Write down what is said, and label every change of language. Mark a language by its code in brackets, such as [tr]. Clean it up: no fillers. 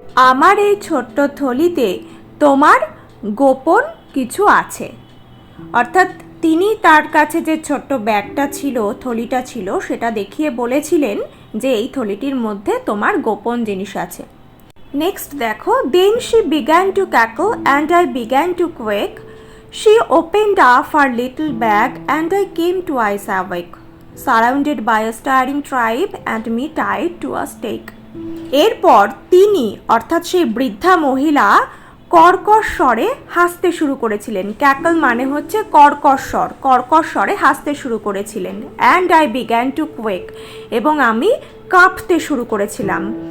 [bn] আমার এই ছোট্ট থলিতে তোমার গোপন কিছু আছে। অর্থাৎ তিনি তার কাছে যে ছোট্ট ব্যাগটা ছিল, থলিটা ছিল, সেটা দেখিয়ে বলেছিলেন যে এই থলিটির মধ্যে তোমার গোপন জিনিস আছে। নেক্সট দেখো, [en] Then she began to cackle and I began to quake. She opened up her little bag and I came twice awake, surrounded by a staring tribe and me tied to a stake. [bn] এরপর তিনি অর্থাৎ সেই বৃদ্ধা মহিলা কর্কশ স্বরে হাসতে শুরু করেছিলেন। ক্যাকল মানে হচ্ছে কর্কশ স্বর, কর্কশ স্বরে হাসতে শুরু করেছিলেন। [en] and I began to quake, [bn] এবং আমি কাঁপতে শুরু করেছিলাম।